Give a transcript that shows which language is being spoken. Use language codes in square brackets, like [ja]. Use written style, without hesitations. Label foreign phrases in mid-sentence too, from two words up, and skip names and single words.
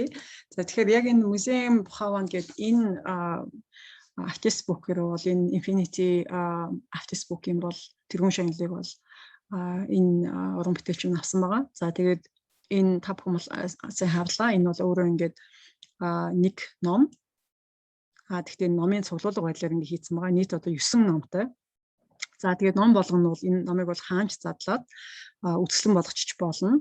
[mn] За тэгэхээр яг энэ музейм Бухаван гэдэг энэ [en] artist book- [mn] ээр бол энэ Infinity [en] artist book- [mn] ийн бол тэргуун шагналыг бол энэ уран бүтээлч нь авсан байгаа. За тэгээд энэ та бүхэн сайн харлаа. Энэ бол өөрөө ингээд нэг ном. Тэгэхдээ номын цуглуулга байдлаар ингээд хийсэн байгаа. Нийт одоо 9 номтой. За тэгээд ном болгоно бол энэ номыг бол хаанч задлаад үзэсгэлэн болгочих болно.